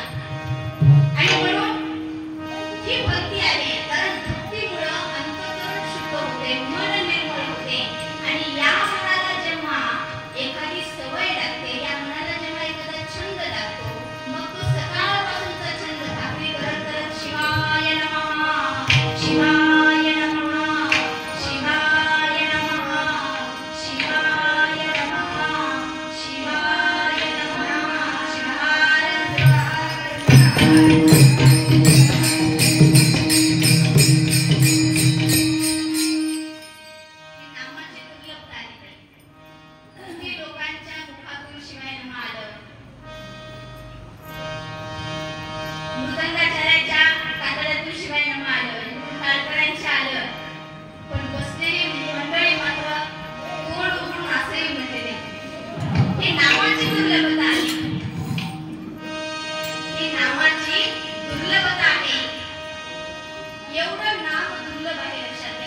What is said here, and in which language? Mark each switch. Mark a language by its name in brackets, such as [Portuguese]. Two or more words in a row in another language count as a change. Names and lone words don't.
[Marathi] आणि म्हणून ही भक्ती आहे, कारण भक्तीमुळं अंतःकरण शुद्ध होते, मन निर्मळ होते. आणि या मनाला जेव्हा एखादी सवय लागते, या मनाला जेव्हा एखादा छंद लागतो, मग तो सकाळपासूनचा छंद भाकरी करत करत [Sanskrit] शिवाय नमः, शिवाय नमः, शिवाय नमः, शिवाय नमः, शिवाय नमः, [Marathi] नामाची दुर्लभता आहे. किती लोकांच्या मुखातून [Sanskrit] शिवाय नमः [Marathi] आलं, मृदंगाचार्याच्या कातड्यातून [Sanskrit] शिवाय नमः [Marathi] आलं, टाळकऱ्यांच्या आलं, पण बसलेली मंडळी मात्र तोंड उघडून असंही म्हणलेले. ही नामाची दुर्लभता आहे, ही नामाची दुर्लभता आहे. एवढं नाम दुर्लभ आहे, लक्षात घ्या.